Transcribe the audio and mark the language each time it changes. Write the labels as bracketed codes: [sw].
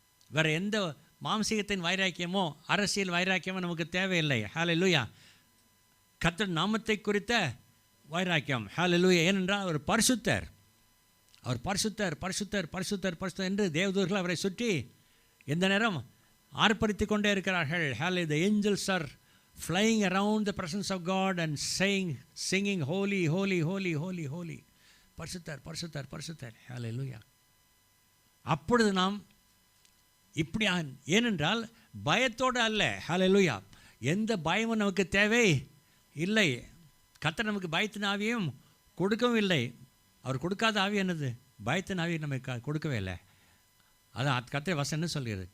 [ta] வேறு எந்த மாம்சீகத்தின் வைராக்கியமோ அரசியல் வைராக்கியமோ நமக்கு தேவையில்லை. ஹல்லேலூயா. கர்த்தர் நாமத்தை குறித்த வைராக்கியம். ஹல்லேலூயா. ஏனென்றால் அவர் பரிசுத்தர், அவர் பரிசுத்தர் பரிசுத்தர் பரிசுத்தர் பரிசுத்தர் என்று தேவதூர்கள் அவரை சுற்றி எந்த நேரம் ஆர்ப்பரித்து கொண்டே இருக்கிறார்கள். [en] Hallelujah. The angels are flying around the presence of God and singing holy holy holy holy holy. [ta] பரிசுத்தர் பரிசுத்தர் பரிசுத்தர். [en] Hallelujah. [ta] அப்பொழுது நாம் இப்படி, ஏனென்றால் பயத்தோடு அல்ல. [en] Hallelujah. [ta] எந்த பயமும் நமக்கு தேவை இல்லை. கர்த்தர் நமக்கு பயத்தின் ஆவியும் கொடுக்கவும் இல்லை. அவர் கொடுக்காத ஆவி என்னது? பயத்தின் ஆவி நமக்கு கொடுக்கவே இல்லை. அதான் கர்த்தர் வசனம் என்ன சொல்கிறது?